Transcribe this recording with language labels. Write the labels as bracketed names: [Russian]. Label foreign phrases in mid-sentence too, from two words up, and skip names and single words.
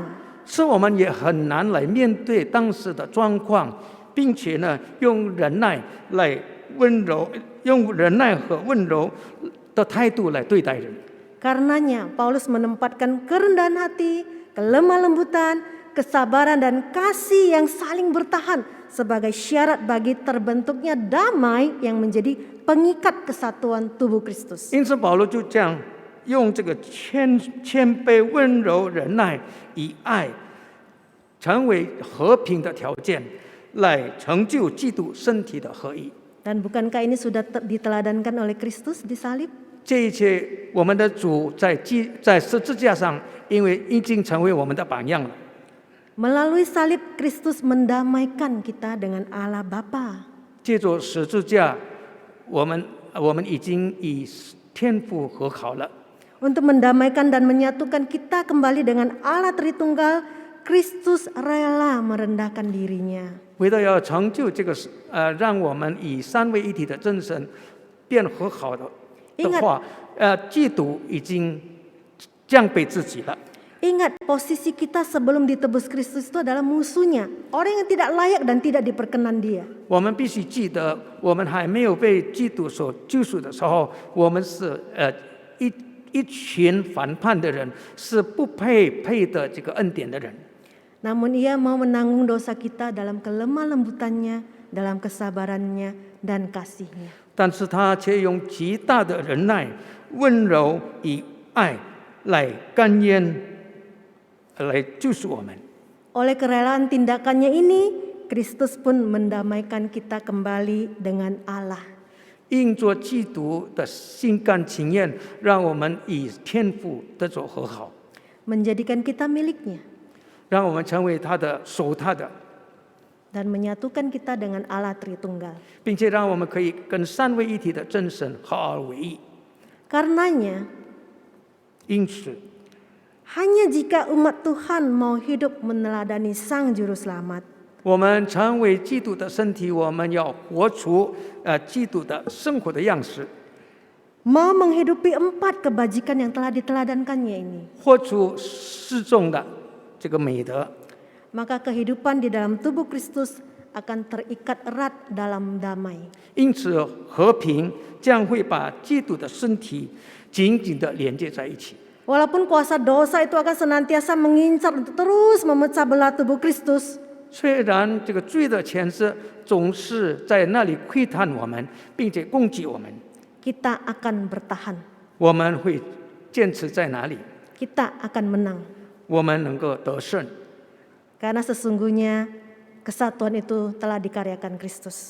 [Chinese] 使我们也很难来面对当时的状况，并且呢，用忍耐和温柔的态度来对待人。 [Indonesian] Karenanya Paulus menempatkan kerendahan hati, kelemah lembutan, kesabaran dan kasih yang saling bertahan sebagai syarat bagi terbentuknya damai yang menjadi pengikat kesatuan tubuh Kristus. [Chinese] 因此，保罗就这样用这个谦卑、温柔、忍耐，以爱成为和平的条件，来成就基督身体的合一。 [Indonesian] Dan bukankah ini sudah diteladankan oleh Kristus di salib? [Chinese] 这一切，我们的主在十字架上，因为已经成为我们的榜样了。 [Indonesian] Melalui salib Kristus mendamaikan kita dengan Allah Bapa. [Chinese] 借着十字架，我们已经与天父和好了。 [Indonesian] Untuk mendamaikan dan menyatukan kita kembali dengan Allah Tritunggal, Kristus rela merendahkan dirinya. [Chinese] 为了要成就这个让我们以三位一体的真神变和好的话，基督已经降卑自己了。 [Indonesian] Ingat, posisi kita sebelum ditebus Kristus itu adalah musuhnya, orang yang tidak layak dan tidak diperkenan Dia. [Chinese] 我们必须记得，我们还没有被基督所救赎的时候，我们是一群反叛的人，是不配的这个恩典的人。 [Indonesian] Namun Ia mau menanggung dosa kita dalam kelemah lembutannya, dalam kesabarannya dan kasih-Nya. [Chinese] 但是他却用极大的忍耐、温柔与爱来甘愿来救赎我们。 [Indonesian] Oleh kerelaan tindakannya ini, Kristus pun mendamaikan kita kembali dengan Allah. [Chinese] 因着基督的心甘情愿，让我们与天父得着和好， [Indonesian] Menjadikan kita miliknya [Chinese] 让我们成为属他的， [Indonesian] dan menyatukan kita dengan Allah Tritunggal. [Chinese] 并且让我们可以跟三位一体的真神合而为一。 [Indonesian] Karenanya, [Chinese] 因此， [Indonesian] hanya jika umat Tuhan mau hidup meneladani Sang Juru Selamat, [Chinese] 我们成为基督的身体，我们要活出基督的生活的样式， [Indonesian] mau menghidupi 4 kebajikan yang telah diteladankannya ini, [Chinese] 活出示众的这个美德， [Indonesian] maka kehidupan di dalam tubuh Kristus akan terikat erat dalam damai. [Chinese] 因此和平将会把基督的身体紧紧地连接在一起。 [Indonesian] Walaupun kuasa dosa itu akan senantiasa mengincar untuk terus memecah belah tubuh Kristus, [Chinese] 虽然这个罪的权势总是在那里窥探我们，并且攻击我们， [Indonesian] kita akan bertahan, [Chinese] 我们会坚持在哪里？ [Indonesian] kita akan menang. [Chinese] 我们能够得胜， [Indonesian] Karena sesungguhnya kesatuan itu telah dikaryakan Kristus.